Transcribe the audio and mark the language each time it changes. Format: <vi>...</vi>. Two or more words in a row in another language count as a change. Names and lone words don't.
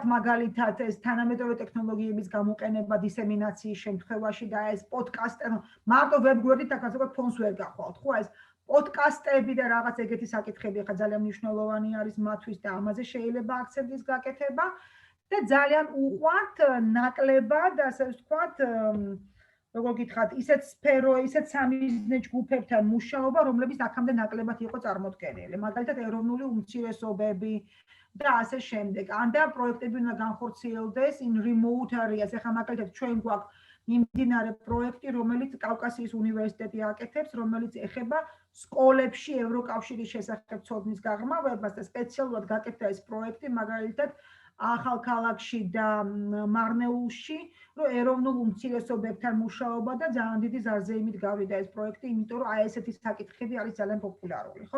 <ka>მაგალითად ეს თანამედროვე ტექნოლოგიების გამოყენება დისემინაციის შემთხვევაში და ეს პოდკასტი, ანუ მარტო ვებგვერდით აქ ასე ვთქვათ ფონს ვერ გახვალთ, ხო, ეს პოდკასტები და რაღაც ეგეთი საკითხები ხა ძალიან მნიშვნელოვანი არის მათთვის და ამაზე შეიძლება აქცენტის გაკეთება და ძალიან უყვართ ნაკლებად, ასე ვთქვათ, როგორ გითხრათ, ისეთ სამიზნე ჯგუფებთან მუშაობა, რომლებიც აქამდე ნაკლებად იყო წარმოდგენილი. მაგალითად, ეროვნული უმცირესობები და ასე შემდეგ. ან და პროექტები უნდა განხორციელდეს</ka> <en>in remote areas.</en> <ka>ეხლა მაგალითად ჩვენ გვაქვს მიმდინარე პროექტი, რომელიც კავკასიის უნივერსიტეტი აკეთებს, რომელიც ეხება სკოლებში ევროკავშირის შესახებ ცოდნის გაღრმავებას და სპეციალურად გაკეთდა ეს პროექტი, მაგალითად ახალქალაქში და მარნეულში, რომ ეროვნულ უმცირესობებთან მუშაობა და ძალიან დიდი ზარზეიმით გავიდა ეს პროექტი, იმიტომ რომ აი ესეთი საკითხები არის ძალიან პოპულარული, ხო?</ka>